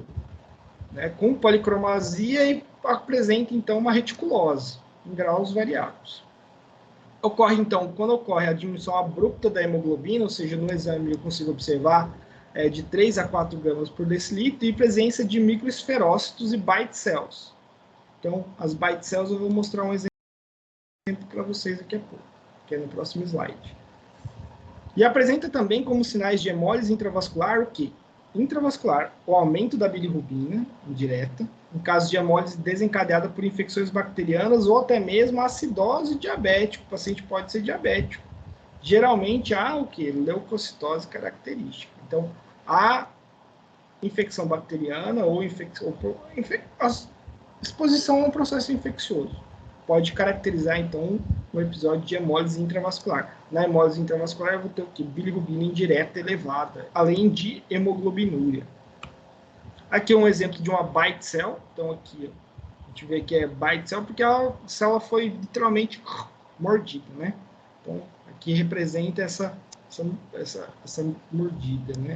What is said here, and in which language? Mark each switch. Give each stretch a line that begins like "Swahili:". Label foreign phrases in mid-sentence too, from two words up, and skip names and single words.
Portuguese: Né, com policromasia e apresenta, então, uma reticulose, em graus variados. Ocorre, então, quando ocorre a diminuição abrupta da hemoglobina, ou seja, no exame eu consigo observar de 3 a 4 gramas por decilitro, e presença de microesferócitos e
English: bite cells.
Portuguese: Então, as
English: bite cells
Portuguese: eu vou mostrar um exemplo para vocês daqui a pouco, que é no próximo slide. E apresenta também como sinais de hemólise intravascular o quê? Intravascular, o aumento da bilirrubina indireta, em caso de hemólise desencadeada por infecções bacterianas ou até mesmo acidose diabética. O paciente pode ser diabético. Geralmente há o quê? Leucocitose característica. Então, a infecção bacteriana ou exposição a um processo infeccioso pode caracterizar, então, um episódio de hemólise intravascular. Na hemólise intravascular, eu vou ter o quê? Bilirrubina indireta elevada, além de hemoglobinúria. Aqui é um exemplo de uma
English: bite cell.
Portuguese: Então, aqui, ó, a gente vê que é
English: bite cell
Portuguese: porque a célula foi literalmente mordida, né? Então, aqui representa essa mordida, né?